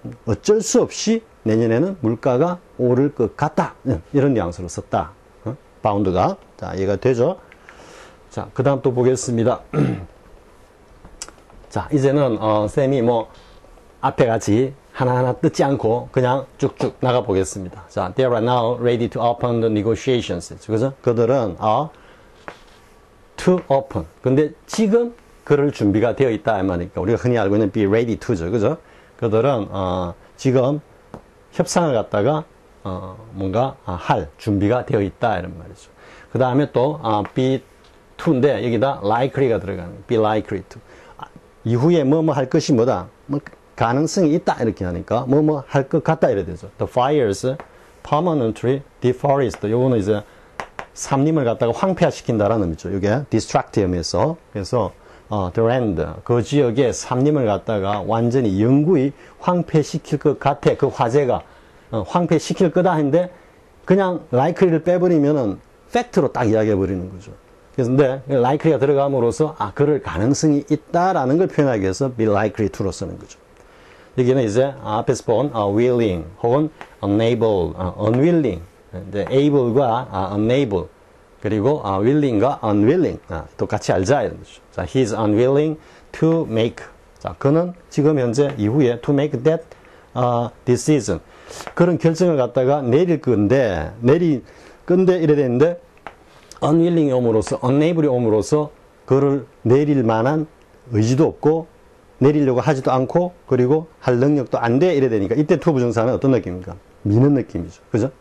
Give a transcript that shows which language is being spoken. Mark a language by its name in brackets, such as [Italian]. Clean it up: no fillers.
[Korean] 어쩔 수 없이 내년에는 물가가 오를 것 같다. 이런 뉘앙스로 썼다. bound가. 자, 이해가 되죠? 자, 그 다음 또 보겠습니다. 자, 이제는 쌤이 뭐 앞에 같이 하나하나 뜯지 않고 그냥 쭉쭉 나가 보겠습니다. [English] 자, they are now ready to open the negotiations. [Korean] 그죠? 그들은 [English] to open. [Korean] 근데 지금 그럴 준비가 되어 있다 이 말이니까 우리가 흔히 알고 있는 [English] be ready to [Korean] 죠. 그죠? 그들은 지금 협상을 갖다가 뭔가 할 준비가 되어 있다 이런 말이죠. 그 다음에 또 be to인데 여기다 likely가 들어가는 [English] be likely to. [Korean] 이후에 뭐뭐 할 것이 뭐다. 뭐 가능성이 있다 이렇게 하니까 뭐뭐 할 것 같다 이래 되죠. [English] The fires permanently deforest. [Korean] 요거는 이제 산림을 갖다가 황폐화시킨다라는 의미죠. 이게 distract 의미에서 그래서 [English] the land [Korean] 그 지역의 산림을 갖다가 완전히 영구히 황폐시킬 것 같아. 그 화재가 황폐시킬 거다 했는데 그냥 likely를 빼버리면은 fact로 딱 이야기해 버리는 거죠. 그래서 근데 likely가 들어감으로써 그럴 가능성이 있다라는 걸 표현하기 위해서 [English] be likely to [Korean] 로 쓰는 거죠. 여기는 이제 앞에서 본 willing 혹은 unable, unwilling, able과 unable 그리고 willing과 unwilling 똑같이 알자 이런 거죠. [English] 자, he is unwilling to make. [Korean] 자, 그는 지금 현재 이후에 [English] to make that decision. [Korean] 그런 결정을 갖다가 내릴 건데 이래 되는데 unwilling이 옴으로써 unable이 옴으로써 그를 내릴 만한 의지도 없고 내리려고 하지도 않고 그리고 할 능력도 안 돼 이래 되니까 이때 to 부정사는 어떤 느낌입니까? 미는 느낌이죠. 그죠?